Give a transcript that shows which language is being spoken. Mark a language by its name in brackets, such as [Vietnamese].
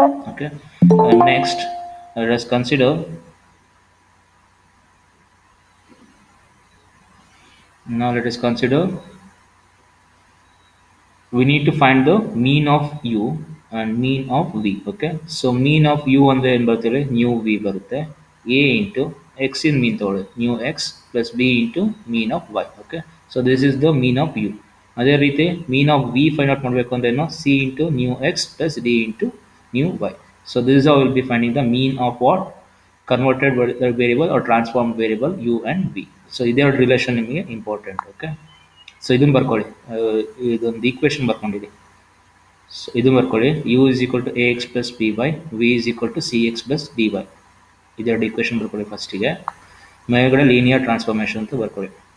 [English] Okay, next let us consider. Now let us consider, we need to find the mean of u and mean of v. Okay, so mean of u [Kannada] ಅಂದ್ರೆ ಏನು ಬರುತ್ತೆ, new V ಬರುತ್ತೆ. [English] a into x in mean [Kannada] ತಗೊಳ್ಳಿ, [English] Mu x plus b into mean of y. Okay, so this is the mean of u. [Kannada] ಅದೇ ರೀತಿ mean of v find out ಮಾಡಬೇಕು ಅಂದ್ರೆ ಏನು, [English] c into mu x plus d into mu y. So this is how we will be finding the mean of what converted variable or transformed variable u and v. [Kannada] So ಇದೆರಡು relation ನಿಮಗೆ important. Okay, so ಇದನ್ನು ಬರ್ಕೊಳ್ಳಿ, ಇದೊಂದು equation ಬರ್ಕೊಂಡಿರಿ. [English] So ಇದು ಬರ್ಕೊಳ್ಳಿ, u is equal to a x plus b y, v is equal to c x plus d y. [Kannada] ಇದೆರಡು equation ಬರ್ಕೊಳ್ಳಿ ಫಸ್ಟಿಗೆ. ಮೇಲ್ಗಡೆ ಲೀನಿಯರ್ ಟ್ರಾನ್ಸ್ಫಾರ್ಮೇಷನ್ ಅಂತ ಬರ್ಕೊಳ್ಳಿ.